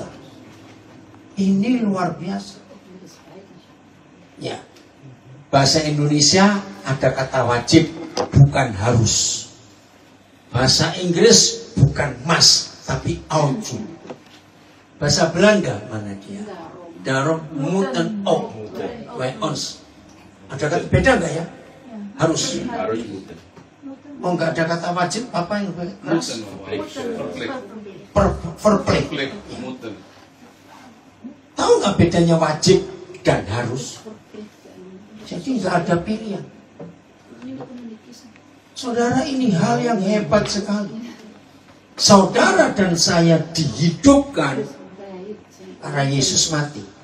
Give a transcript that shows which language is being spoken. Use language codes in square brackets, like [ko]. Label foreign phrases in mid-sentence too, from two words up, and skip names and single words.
[id] Ini luar biasa. Ya, bahasa Indonesia ada kata wajib, bukan harus. Bahasa Inggris bukan must, tapi [en] ought to. [id] Bahasa Belanda mana dia? [nl] Daarom moeten ook. Wij ons. [id] Ada kata beda enggak ya? Harus. Harus moeten. Oh, enggak ada kata wajib apa yang keras? [nl] Verplicht. Verplicht. Moeten. [id] Tahu nggak bedanya wajib dan harus? Jadi nggak ada pilihan. Saudara, ini hal yang hebat sekali. Saudara dan saya dihidupkan karena Yesus mati.